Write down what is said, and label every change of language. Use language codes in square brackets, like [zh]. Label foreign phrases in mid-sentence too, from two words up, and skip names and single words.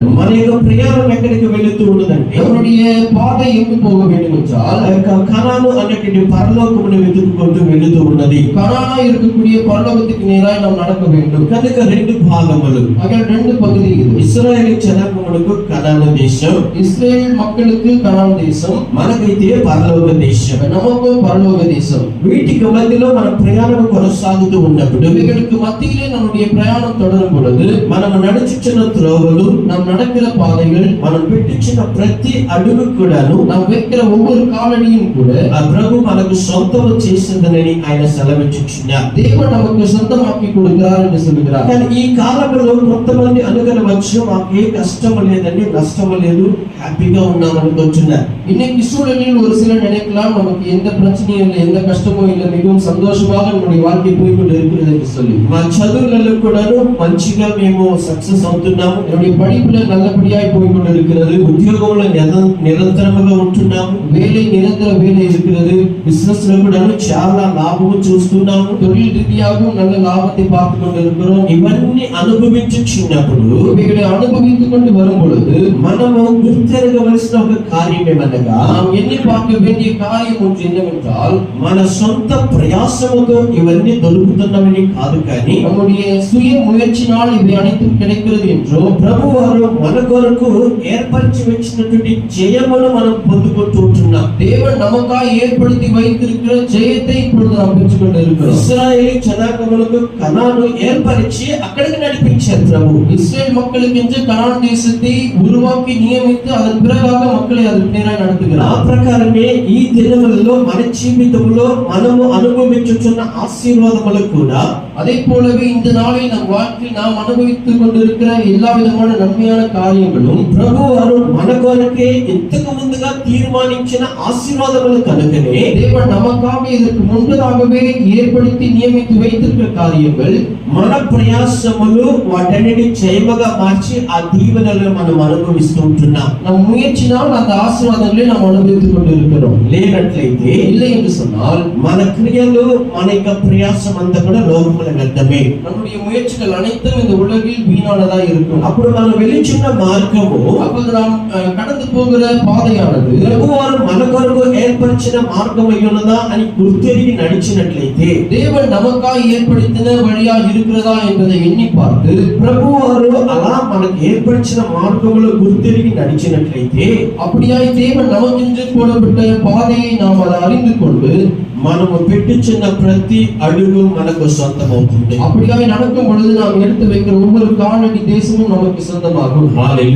[te] మన యొక్క ప్రయాణం ఎక్కడికి వెళుతూ ఉన్నదంటే [ta] நம்முடைய பாதை எங்கு போக வேண்டும் என்றால் [te] కనాను అనేటువంటి పరలోకమును వెతుక్కుంటూ వెళుతూ ఉన్నది. [ta] கனானா இருக்கக்கூடிய பரலோகத்துக்கு நேராக நாம் நடக்க வேண்டும். [te] కనుక రెండు భాగములు, [ta] அங்கே ரெண்டு பகுதி இது. [te] ఇశ్రాయేలు జనాంగములకు కనాను దేశం, [ta] இஸ்ரேல் மக்களுக்கு கனான் தேசம், [te] మనకైతే పరలోక దేశం. [ta] நமக்கு பரலோக தேசம். [te] వీటికి మధ్యలో మన ప్రయాణం కొనసాగుతూ ఉన్నప్పుడు [ta] இவைகளுக்கு மத்தியிலே நம்முடைய பிரயாணம் தொடரும் பொழுது [te] మనం నడుచుచున్న త్రోవలు, [ta] நாம் நடக்கிற பாதைகள், [te] మనం పెట్టించిన ప్రతి అడుగు కూడాను [ta] நாம் வைக்கிற ஒவ்வொரு காலடியும் கூட [te] ఆ ప్రభు మనకు సొంతము చేసిందని ఆయన సెలవిచ్చుచున్నారు. [ta] தேவன் நமக்கு சொந்தமாக்கி கொடுக்கிறார் என்று சொல்கிறார். [te] కానీ ఈ కాలంలో కొంతమంది అనుకునవచ్చు, మాకు ఏ కష్టము లేదండి, నష్టము లేదు, హ్యాపీగా ఉన్నాం అనుకుంటున్నారు. [ta] இன்னைக்கு சூழலில் ஒரு சிலர் நினைக்கலாம், நமக்கு எந்த பிரச்சனையும் இல்லை, எந்த கஷ்டமும் இல்லை, மிகவும் சந்தோஷமாக நம்முடைய வாழ்க்கை போய்கொண்டு இருக்கிறது என்று சொல்லி. [te] మా చదువులలో కూడాను మంచిగా మేము సక్సెస్ అవుతున్నాము, [ta] என்னுடைய படிப்புல நல்லபடியாய் போய்கொண்டு இருக்கிறது, [te] ఉద్యోగంలో నిరంతరముగా ఉంటున్నాము, [ta] வேலை நிரந்தர வேலை இருக்கிறது, [te] బిజినెస్ లో కూడాను చాలా లాభము చూస్తున్నాము, [ta] தொழில் ரீதியாகவும் நல்ல லாபத்தை பார்த்து கொண்டு இருக்கிறோம். [te] ఇవన్నీ అనుభవించుచున్నప్పుడు [ta] இவைகளை அனுபவித்துக் கொண்டு வரும் பொழுது [te] మనము గుర్తెరగవలసిన ఒక కార్యం ఏమనగా, [ta] நாம் எண்ணி பார்க்க வேண்டிய காரியம் ஒன்று என்னவென்றால், [te] మన సొంత ప్రయాసముతో ఇవన్నీ దొరుకుతున్నవని కాదు, కానీ [ta] நம்முடைய சுய முயற்சினால் இவை அனைத்தும் கிடைக்கிறது என்றோ, [te] ప్రభు వారు మన కొరకు ఏర్పరిచి వచ్చినటువంటి జయమును మనం పొందుకుంటూ ఉంటున్నాం. [ta] தேவன் நமக்காக ஏற்படுத்தி வைத்திருக்கிற ஜெயத்தை இப்பொழுது நாம் பெற்றுக் கொண்டு இருக்கிறோம். [te] ఇశ్రాయేలు జనాంగములకు కనాను ఏర్పరిచి అక్కడికి నడిపించారు ప్రభు. [ta] இஸ்ரேல் மக்களுக்கு என்று கனான் தேசத்தை உருவாக்கி நியமித்து அதன் பிறகாக மக்களை அதற்கு நேராக நடத்துகிறார். [te] ఆ ప్రకారమే ఈ దినములలో మన జీవితంలో మనము అనుభవించుచున్న ఆశీర్వాదములు కూడా [ta] அதே போலவே இந்த நாளில் நம் வாழ்க்கையில் நாம் அனுபவித்துக் கொண்டிருக்கிற எல்லா விதமான நன்மையான காரியங்களும் [te] ప్రభు వారు మన కొరకే ఇంతకు ముందుగా తీర్మానించిన ఆశీర్వాదములు కనుకనే [ta] தேவன் நமக்காக இதற்கு முன்பதாகவே ஏற்படுத்தி நியமித்து வைத்திருக்கிற காரியங்கள், [te] మన ప్రయాసములు వాటన్నిటి జయముగా మార్చి ఆ దీవెనలను మనం అనుభవిస్తూ ఉంటున్నాం. [ta] நம் முயற்சினால் அந்த ஆசீர்வாதங்களை நாம் அனுபவித்துக் கொண்டிருக்கிறோம். [te] లేనట్లయితే [ta] இல்லை என்று சொன்னால் [te] మన క్రియలు, మన యొక్క ప్రయాసం అంతా కూడా లోకముల వ్యర్థమే. [ta] நம்முடைய முயற்சிகள் அனைத்தும் இந்த உலகில் வீணானதா இருக்கும். [te] అప్పుడు మనం వెలుచున్న మార్గము, [ta] அப்போது நாம் கடந்து போகிற பாதையானது [te] ప్రభువారు మన కొరకు ఏర్పరిచిన మార్గం అయ్యున్నదా అని గుర్తెరిగి నడిచినట్లయితే, [ta] தேவன் நமக்காக ஏற்படுத்தின வழியா இருக்கிறதா என்பதை எண்ணி பார்த்து [te] ప్రభువారు అలా మనకు ఏర్పరిచిన మార్గములో గుర్తెరిగి నడిచినట్లయితే, [ta] அப்படியாய் தேவன் நமக்கென்று போடப்பட்ட பாதையை நாம் அதை அறிந்து கொண்டு [te] మనము పెట్టుచున్న ప్రతి అడుగు మనకు సొంతమవుతుంది. [ta] அப்படியாய் நடக்கும் பொழுது நாம் எடுத்து வைக்கிற ஒவ்வொரு காலடி தேசமும் நமக்கு சொந்தமாகும்.